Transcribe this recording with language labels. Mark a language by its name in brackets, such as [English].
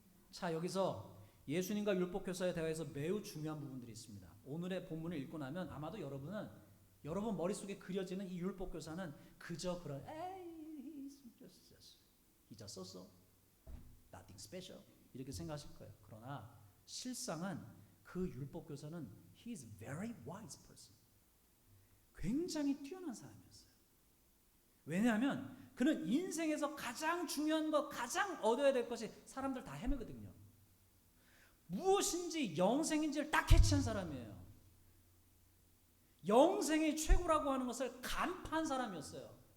[Korean] 자, 여기서 예수님과 율법교사의 대화에서 매우 중요한 부분들이 있습니다. 오늘의 본문을 읽고 나면 아마도 여러분 머릿속에 그려지는 이 율법교사는 그저 그런 [English] he just so nothing special [Korean] 이렇게 생각하실 거예요. 그러나 실상은 그 율법교사는 [English] he is very wise person. [Korean] 굉장히 뛰어난 사람이었어요. 왜냐하면 그는 인생에서 가장 중요한 것, 가장 얻어야 될 것이 사람들 다 헤매거든요. 무엇인지 영생인지를 딱 캐치한 사람이에요. 영생이 최고라고 하는 것을 간파한 사람이었어요.